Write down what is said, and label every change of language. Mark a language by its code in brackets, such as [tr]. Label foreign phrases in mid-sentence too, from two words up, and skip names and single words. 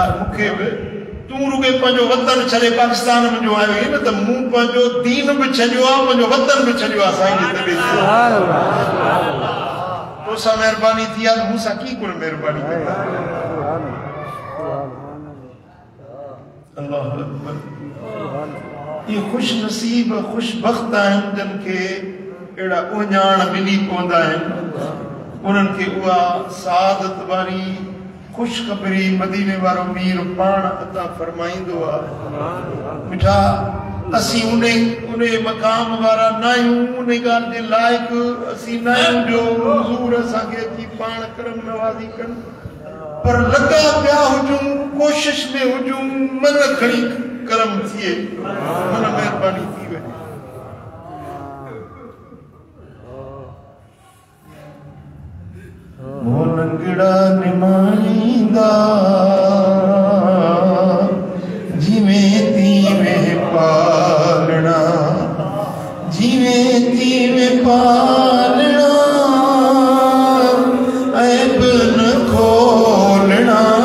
[sd] सरकार मूंखे बि तू रुगे पंहिंजो वतन छॾे पाकिस्तान में जो आयो आहीं न त मूं पंहिंजो दीन बि छॾियो आहे पंहिंजो वतन बि छॾियो आहे साईं जी तबे तोसां महिरबानी थी आहे मूंसां की कुल महिरबानी कंदा [ar] الله أكبر [sd] ये खुश नसीब खुश बख्त आहिनि जिन खे अहिड़ा उञाण मिली पवंदा आहिनि उन्हनि खे उहा सआदत वारी खुशखबरी मदीने वारो मीर पाण अता फरमाईंदो आहे मिठा असीं उन मक़ाम वारा न आहियूं उन ॻाल्हि जे लाइक़ असीं न आहियूं जो हुज़ूर असांखे अची पाण करम नवाज़ी कनि पर लॻा पिया हुजूं कोशिश में हुजूं मन खणी करम थिए मन महिरबानी थी वञे [pa] ਲੰਗੜਾ ਨਿਮਾਈਂਦਾ ਜਿਵੇਂ ਤੀਵੇਂ ਪਾਲਣਾ ਜਿਵੇਂ ਤੀਵੇਂ ਪਾਲਣਾ ਐਬ ਨ ਖੋਲ੍ਹਣਾ